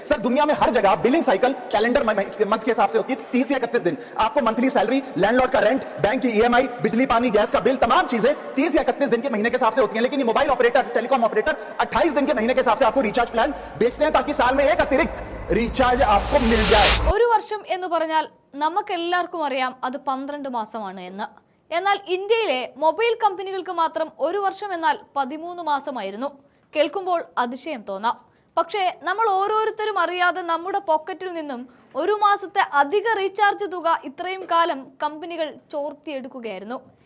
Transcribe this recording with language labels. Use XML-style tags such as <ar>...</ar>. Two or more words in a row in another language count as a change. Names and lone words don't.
<hi>सर दुनिया में हर जगह</hi> <en>billing cycle calendar month</en> <hi>के हिसाब से होती है, 30 या 31 दिन। आपको</hi> <en>monthly salary,</en> <hi>लैंडलॉर्ड का रेंट, बैंक की ईएमआई, बिजली पानी गैस का बिल, तमाम चीजें 30 या 31 दिन के महीने के हिसाब से होती हैं। लेकिन ये</hi> <en>mobile operator, telecom operator</en> <hi>28 दिन के महीने के हिसाब से आपको</hi> <en>recharge plan</en> <hi>बेचते हैं, ताकि साल में एक अतिरिक्त റീചാർജ് आपको मिल जाए।</hi> <ml>ഒരു വർഷം എന്ന് പറഞ്ഞാൽ നമുക്കെല്ലാവർക്കും അറിയാം അത് 12 മാസമാണ് എന്ന്. എന്നാൽ ഇന്ത്യയിലെ മൊബൈൽ കമ്പനികൾക്ക് മാത്രം ഒരു വർഷം എന്നാൽ 13 മാസമായിരുന്നു. കേൾക്കുമ്പോൾ അതിശയം തോന്നാം. പക്ഷേ നമ്മൾ ഓരോരുത്തരും അറിയാതെ നമ്മുടെ പോക്കറ്റിൽ നിന്നും ഒരു മാസത്തെ അധിക റീചാർജ് തുക ഇത്രയും കാലം കമ്പനികൾ ചോർത്തിയെടുക്കുകയായിരുന്നു.</ml>